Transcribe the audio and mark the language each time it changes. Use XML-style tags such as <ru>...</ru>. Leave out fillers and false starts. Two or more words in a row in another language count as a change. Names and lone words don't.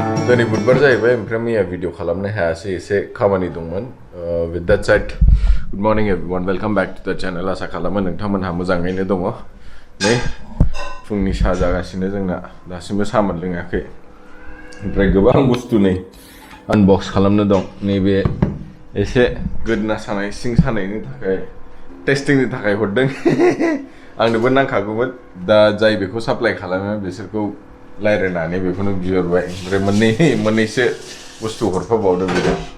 <brx>दिनै बुधबार जाहैबाय ओमफ्राय मैया भिडिअ खालामनो हायासै एसे खामानि दंमोन</brx> <en>with that said good morning everyone welcome back to the channel</en> <brx>आसा खालामो नोंथांमोनहा मोजाङैनो दङ नै फुंनि साहा जागासिनो जोंना दासिमबो साहा मोनलोङाखै ओमफ्राय गोबां बुस्थु नै अनबक्स खालामनो दं नैबे एसे गोदना सानाय सिं सानायनि थाखाय टेस्टिंनि थाखाय हरदों आंनोबो नांखागौमोन दा जाय बेखौ साप्लाय खालामो बिसोरखौ लायरायनानै बेखौनो बिहरबाय ओमफ्राय मोननैसो बुस्थु हरफाबावदों बिदों</brx>